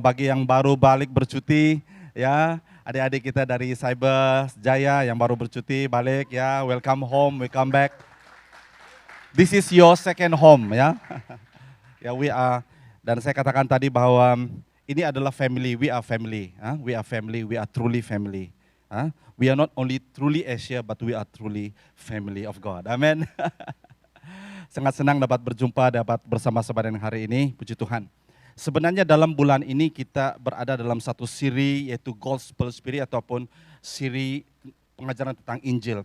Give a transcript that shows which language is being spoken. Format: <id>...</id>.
<ms>Bagi yang baru balik bercuti, ya adik-adik kita dari Cyber Jaya yang baru bercuti balik, ya</ms> <en>welcome home, welcome back. This is your second home, ya. Ya, we are,</en> <ms>dan saya katakan tadi bahwa ini adalah</ms> <en>family, we are family, we are family, we are truly family. We are not only truly Asia, but we are truly family of God.</en> <ms>Amin. Sangat senang dapat berjumpa, dapat bersama-sama dengan hari ini, puji Tuhan. Sebenarnya dalam bulan ini kita berada dalam satu siri yaitu Gospel Spirit ataupun siri pengajaran tentang Injil.</ms>